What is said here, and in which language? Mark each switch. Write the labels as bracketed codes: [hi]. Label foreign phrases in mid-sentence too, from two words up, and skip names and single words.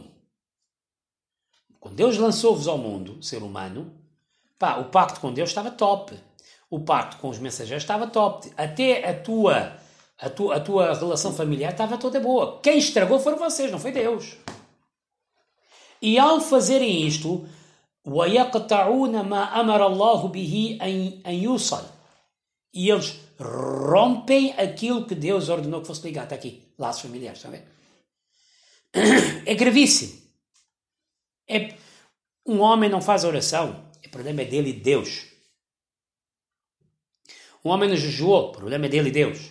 [pt] Quando Deus lançou-vos ao mundo, ser humano, o pacto com Deus estava top. O pacto com os mensageiros estava top. Até a tua relação familiar estava toda boa. Quem estragou foram vocês, não foi Deus. E ao fazerem isto, [ar] وَيَقْطَعُونَ مَا أَمَرَ اللَّهُ بِهِ أَنْ يُوصَلْ. [pt] E eles rompem aquilo que Deus ordenou que fosse ligado. Está aqui, laços familiares, está a ver? É gravíssimo. Um homem não faz oração, o problema é dele e de Deus. Um homem não jejuou, o problema é dele e Deus.